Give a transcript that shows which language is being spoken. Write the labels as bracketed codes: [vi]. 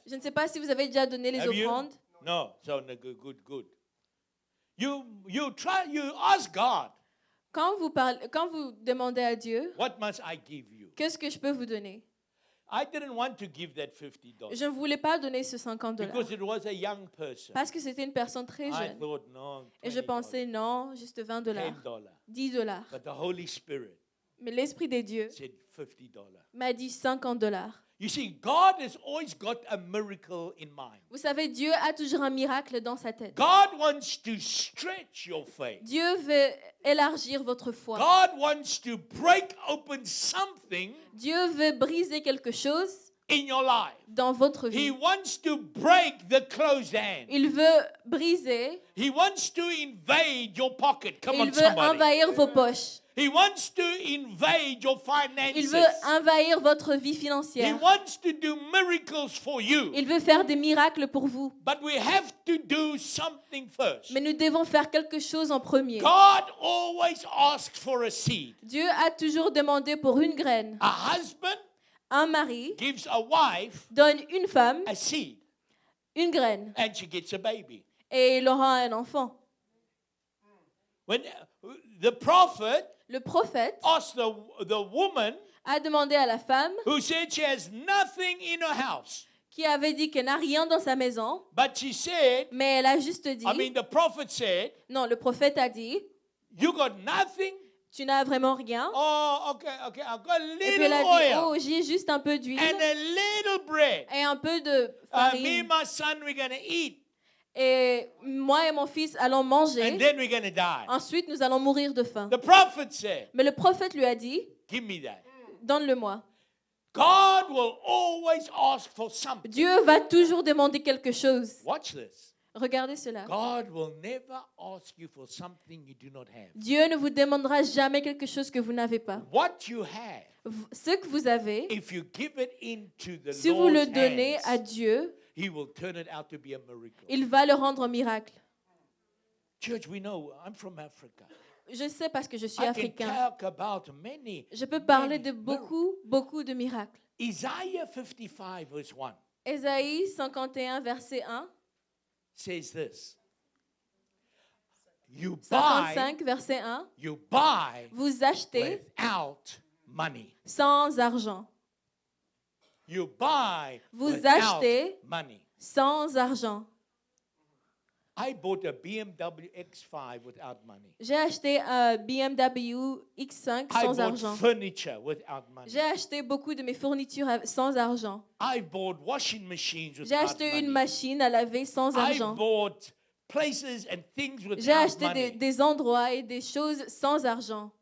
[fr] Je ne sais pas si vous avez déjà donné les [en] Have you? [fr] offrandes. [en] No. So no, good. You ask God, [fr] Quand vous demandez à Dieu, [en] what must I give you? [fr] qu'est-ce que je peux vous donner? [en] I didn't want to give that $50 [fr] Je ne voulais pas donner ce 50 $ [en] because it was a young person. [fr] parce que c'était une personne très [en] I [fr] jeune. [en] thought, no, [fr] Et je [en] $20, [fr] pensais, non, juste 20 $, [en] $10. [fr] 10 $. [en] But the Holy Spirit [fr] Mais l'Esprit des dieux [en] said $50. [fr] m'a dit 50 $. [en] You see, God has always got a miracle in mind. [fr] Vous savez, Dieu a toujours un miracle dans sa tête. [en] God wants to stretch your faith. [fr] Dieu veut élargir votre foi. [en] God wants to break open something [fr] Dieu veut briser quelque chose [en] in your life. [fr] dans votre [en] He [fr] vie. [en] wants to break the closed hand. [fr] Il veut briser, [en] He wants to invade your pocket. Come on, [fr] il veut [en] somebody. [fr] envahir vos poches. [en] He wants to invade your [fr] Il [en] finances. [fr] veut envahir votre vie [en] He [fr] financière. [en] wants to do miracles for you. [fr] Il veut faire des miracles pour vous. [en] But we have to do something first. [fr] Mais nous devons faire quelque chose en premier. [en] God always asks for a seed. [fr] Dieu a toujours demandé pour une graine. [en] A husband [fr] Un mari [en] gives a wife [fr] donne une femme [en] a seed [fr] une graine [en] and she gets a baby. [fr] et il aura un enfant. [en] When the prophet [fr] Le prophète [en] asked the woman [fr] a demandé à la femme [en] who said she has nothing in her house, [fr] qui avait dit qu'elle n'a rien dans sa maison, [en] but she said, [fr] mais elle a juste dit, [en] the prophet said, [fr] non, le prophète a dit, [en] you got nothing? [fr] tu n'as vraiment rien. [en] Oh, okay, I've got a [fr] Et puis [en] little [fr] elle a dit, [en] oil [fr] oh, j'ai juste un peu d'huile [en] and a little bread. [fr] et un peu de [en] Me [fr] farine. [en] and my son, we're going to eat, [fr] Et moi et mon fils allons [en] and [fr] manger. [en] then we're going to die. [fr] Ensuite, nous allons mourir de faim. [en] The prophet said, [fr] Mais le prophète lui a dit, [en] give me that. [fr] donne-le-moi. [en] God will always ask for something. [fr] Dieu va toujours demander quelque chose. [en] Watch this. [fr] Regardez cela. [en] God will never ask you for something you do not have. [fr] Dieu ne vous demandera jamais quelque chose que vous n'avez pas. [en] What you have, [fr] Ce que vous avez, [en] if you give it into the [fr] si vous le [en] Lord's [fr] donnez à [en] hands, [fr] Dieu, [en] He will turn it out to be a miracle. [fr] il va le rendre un miracle. [en] Church, we know I'm from Africa. [fr] Je sais parce que je suis [en] I can [fr] africain. [en] talk about many. [fr] Je peux parler de [en] many miracles. [fr] beaucoup de miracles. [en] Isaiah 55 verse 1 [fr] Ésaïe 51, verset 1. [en] says this. You buy, [fr] 55, verset 1. [en] you buy [fr] Vous achetez [en] without money. [fr] sans argent. [en] You buy [fr] Vous [en] without [fr] achetez [en] money. [fr] sans argent. [en] I bought a BMW X5 without money. [fr] J'ai acheté un BMW X5 [en] I [fr] sans [en] bought [fr] argent. [en] furniture without money. [fr] J'ai acheté beaucoup de mes fournitures sans argent. [en] I bought washing machines [fr] J'ai [en] without [fr] acheté [en] money. [fr] une machine à laver sans [en] I [fr] argent. [en] bought places and things [fr] J'ai [en] without [fr] acheté [en] money. [fr] des endroits et des choses sans argent.